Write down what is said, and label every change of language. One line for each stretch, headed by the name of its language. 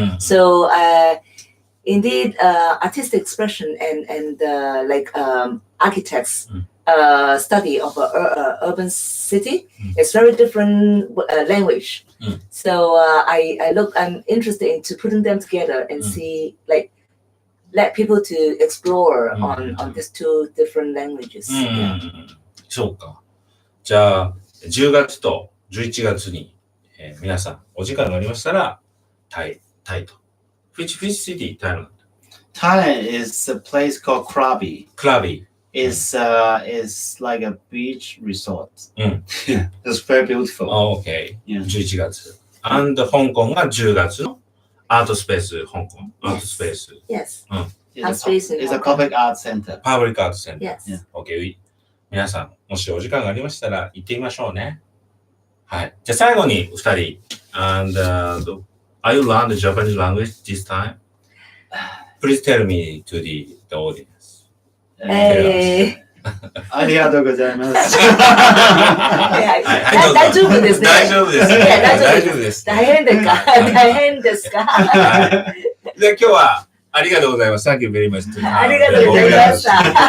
English: So indeed, artistic expression and architects study of an urban city is very different language. So I'm interested into putting them together and see let people to explore on these 2 different languages.
Japanese: そうか。じゃあ、10月と11月に、皆さんお時間がありましたら、タイと。
English: Which city? Thailand? Thailand is a place called Krabi. Krabi. is like a beach resort. Mm. Yeah, it's very beautiful. OK。 Yeah.
Japanese: 11月。 and 香港が10月のアートスペース、香港。アートスペース。
English: Yes. It's a, space in it's a Hong Kong. public art center.
Japanese: パブリックアートセンター。
English: Yes. OK。
Japanese: 皆さん、もしお時間がありましたら行ってみましょうね。はい。じゃあ最後に2人。
English: And, are you learn the Japanese language this time? Please tell me to the audience.
Japanese: ありがとうございます。大丈夫ですね。大丈夫です。大丈夫です。大変ですか大変ですかはい。で、今日はありがとうございます。
English: Thank you very much.
Japanese: ありがとうございました。